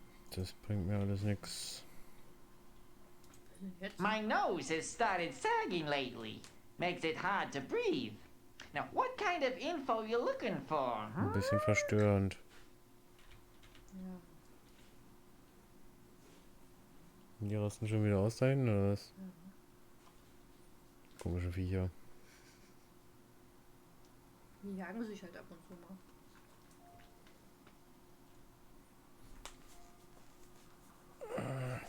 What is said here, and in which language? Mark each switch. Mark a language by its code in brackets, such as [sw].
[de] Das bringt mir alles nix. Jetzt? [en] My nose has started sagging lately. Makes it hard to breathe. Now, what kind of info you looking for? [de] Ein bisschen verstörend. Ja. Die rasten schon wieder aus dahin, oder was? komische Viecher. Die jagen sich halt ab und zu mal.